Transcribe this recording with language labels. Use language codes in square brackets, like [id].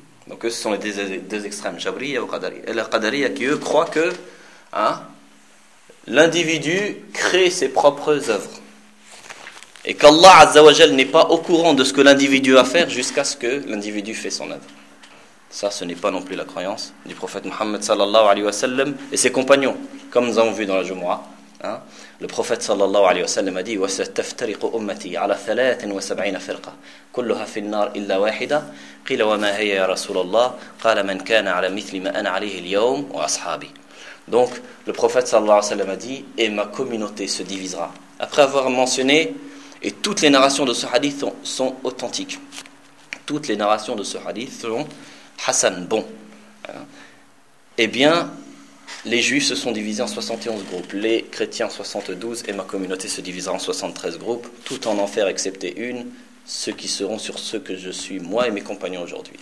[fr] Donc eux, ce sont les deux extrêmes, Jabriya ou Qadariya. Et les qadariyas qui, eux, croient que l'individu crée ses propres œuvres. Et qu'Allah azza wa jal n'est pas au courant de ce que l'individu va faire jusqu'à ce que l'individu fait son œuvre. Ça, ce n'est pas non plus la croyance du prophète Mohammed sallallahu alayhi wa sallam et ses compagnons, comme nous avons vu dans la Jumu'ah. Le prophète sallallahu alayhi wa sallam a dit [ar] وَسَتَفْتَرِقُ أُمَّتِي عَلَى ثَلَاثٍ وَسَبْعِينَ فِرْقَةٍ كُلُّهَا فِي النَّارِ إِلَّا وَاحِدَةٍ قِيلَ وَمَا هِيَ يَا رَسُولَ اللَّهِ قَالَ مَنْ كَانَ عَلَى مِثْلِ مَا أَنَا عَلَيْهِ الْيَوْمَ وَأَصْحَابِي. [fr] Donc, le prophète sallallahu alayhi wa sallam a dit et ma communauté se divisera. Après avoir mentionné, et toutes les narrations de ce hadith sont authentiques. Toutes les narrations de ce hadith sont Hassan, bon. Eh bien, les juifs se sont divisés en 71 groupes, les chrétiens en 72, et ma communauté se divisera en 73 groupes, tout en enfer excepté une, ceux qui seront sur ceux que je suis, moi et mes compagnons aujourd'hui.